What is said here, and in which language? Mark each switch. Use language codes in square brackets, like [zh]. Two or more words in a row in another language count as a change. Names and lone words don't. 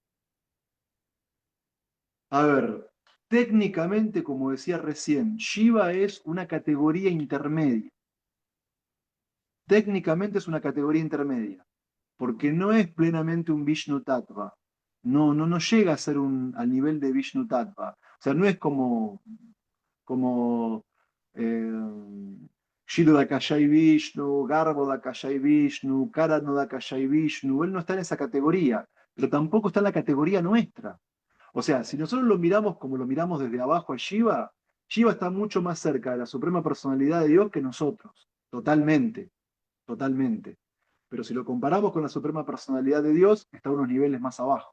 [es] A ver, técnicamente, como decía recién, Shiva es una categoría intermedia. Técnicamente es una categoría intermedia, porque no es plenamente un [sa] Vishnu Tattva. [es] No llega a ser al nivel de [sa] Vishnu Tattva. [es] O sea, no es como eh, Shido Dakashai Vishnu, Garbo Dakashai Vishnu, Karano Dakashai Vishnu. Él no está en esa categoría, pero tampoco está en la categoría nuestra. O sea, si nosotros lo miramos como lo miramos desde abajo a Shiva, Shiva está mucho más cerca de la suprema personalidad de Dios que nosotros. Totalmente, totalmente. Pero si lo comparamos con la suprema personalidad de Dios, está a unos niveles más abajo.